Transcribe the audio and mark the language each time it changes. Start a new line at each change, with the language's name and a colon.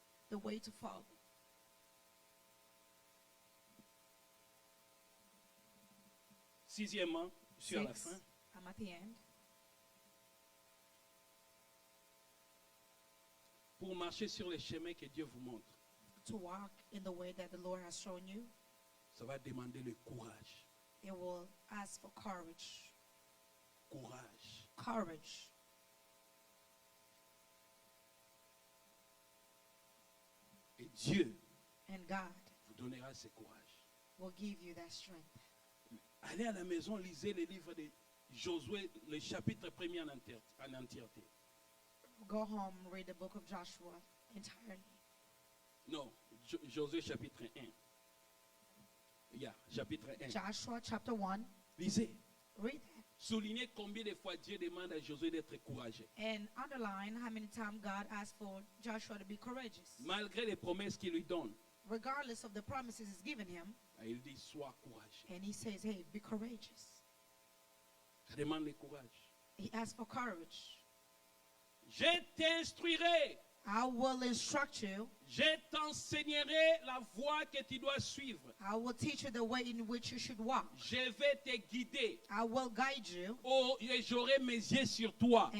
English: The way to follow.
French: Sixièmement, je suis à la
English: 6,
French: fin.
English: I'm at the end.
French: Pour marcher sur les chemins que Dieu vous montre,
English: To walk in the way that the Lord has shown you,
French: ça va demander le courage.
English: it will ask for courage.
French: Courage.
English: Courage.
French: Et Dieu
English: And God
French: vous donnera ce courage.
English: will give you that strength.
French: Allez à la maison, lisez le livre de Josué, le chapitre 1er en entièreté.
English: Go home, read the book of Joshua entirely.
French: Non, Josué chapitre 1. Chapitre 1.
English: Joshua chapter 1,
French: Lisez.
English: read that.
French: Soulignez combien de fois Dieu demande à Josué d'être courageux.
English: And underline how many times God asked for Joshua to be courageous.
French: Malgré les promesses qu'il lui donne,
English: Regardless of the promises he's given him,
French: il dit sois courageux.
English: and he says, hey, be courageous.
French: Ça demande le courage.
English: He asks for courage.
French: Je t'instruirai,
English: I will instruct you.
French: je t'enseignerai la voie que tu dois suivre.
English: I will teach you the way in which you should walk.
French: Je vais te guider.
English: I will guide you,
French: Oh, et j'aurai mes yeux sur toi.